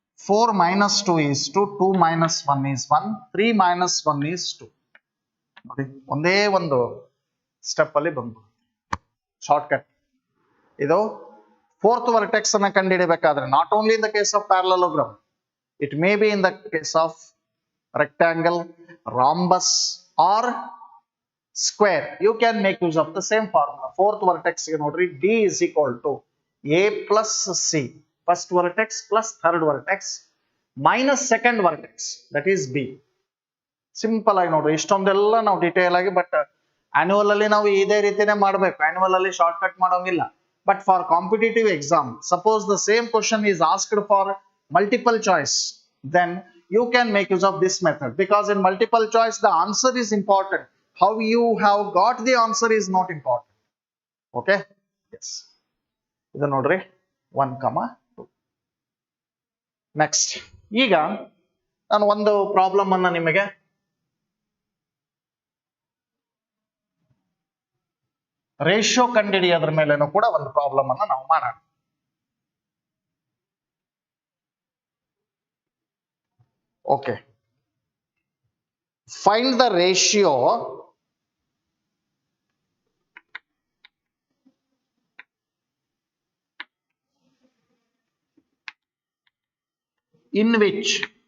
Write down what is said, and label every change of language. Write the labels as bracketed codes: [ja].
[en] 4 minus 2 is 2, 2 minus 1 is 1, 3 minus 1 is 2. [kn] ನೋಡಿ ಒಂದೇ ಒಂದು ಸ್ಟೆಪ್ ಅಲ್ಲಿ ಬಂದ್ಬಿಡುತ್ತೆ ಶಾರ್ಟ್ಕಟ್. ಇದು ಫೋರ್ತ್ ವರ್ಟೆಕ್ಸ್ ಅನ್ನ ಕಂಡುಹಿಡಿಯಬೇಕಾದ್ರೆ [en] Not only in the case of parallelogram, it may be in the case of rectangle, rhombus or square, you can make use of the same formula. Fourth vertex you know, D is equal to A plus C, first vertex plus third vertex minus second vertex, that is B. [kn] Simple ಆಗಿ ನೋಡ್ರಿ, ಇಷ್ಟೊಂದೆಲ್ಲ ನಾವು detail ಆಗಿ, but annual ಅಲ್ಲಿ ನಾವು ಇದೇ ರೀತಿನೇ ಮಾಡಬೇಕು. ಆನ್ಯುವಲ್ ಅಲ್ಲಿ ಶಾರ್ಟ್ ಕಟ್ ಮಾಡೋಂಗಿಲ್ಲ. [en] But for competitive exam, suppose the same question is asked for multiple choice, then you can make use of this method, because in multiple choice the answer is important, how you have got the answer is not important. Okay, yes, [kn] idu nodri [en] 1,2. [kn] next ಈಗ ನಾನು ಒಂದು problem ಅನ್ನ ನಿಮಗೆ ratio ಕಂಡುಹಿಡಿಯೋದ್ರ ಮೇಲೆನೂ ಕೂಡ ಒಂದು problem ಅನ್ನ ನಾವು ಮಾಡೋಣ. [en] Okay, find the ratio in which